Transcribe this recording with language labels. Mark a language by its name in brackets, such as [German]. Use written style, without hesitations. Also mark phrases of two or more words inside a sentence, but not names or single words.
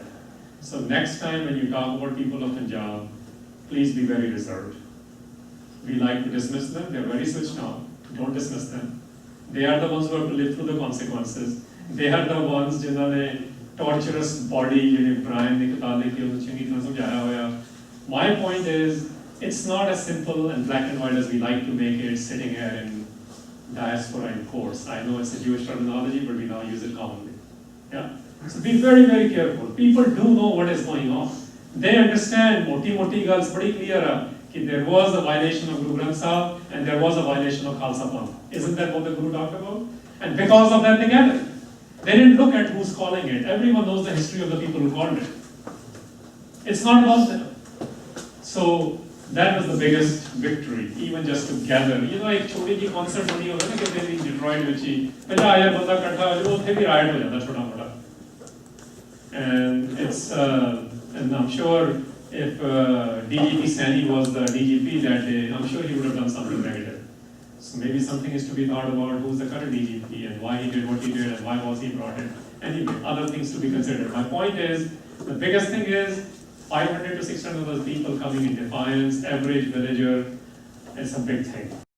[English] So next time when you talk about people of Punjab, please be very reserved. We like to dismiss them, they're very switched on. Don't dismiss them. They are the ones who have to live through the consequences. They are the ones [Punjabi] ਜਿਨ੍ਹਾਂ ਨੇ [English] torturous body, [Punjabi] Brian ਨੇ ਕਿਤਾਬ ਲਿਖੀ ਹੈ, ਚੰਗੀ ਤਰ੍ਹਾਂ ਸਮਝਾਇਆ ਹੋਇਆ. [English] My point is, it's not as simple and black and white as we like to make it, sitting here in diaspora in course. I know it's a Jewish terminology, but we now use it commonly. Yeah. So be very, very careful. People do know what is going on. They understand. Moti girls pretty clear that there was a violation of Guru Granth Sahib and there was a violation of Khalsa Panth. Isn't that what the Guru talked about? And because of that, they gathered. They didn't look at who's calling it. Everyone knows the history of the people who called it. It's not about them. So that was the biggest victory, even just to gather. [Hindi] Like छोटी जी concert बनी होगा ना कि मेरी Detroit में ही 50,000 बंदा इकट्ठा हो जाए वो फिर भी riot हो जाता छोटा मोटा. [English] And it's and I'm sure if DGP Sani was the DGP that day, I'm sure he would have done something negative. So maybe something is to be thought about who's the current DGP and why he did what he did and why was he brought in. Anyway, other things to be considered. My point is, the biggest thing is 500 to 600 of those people coming in defiance, average villager, it's a big thing.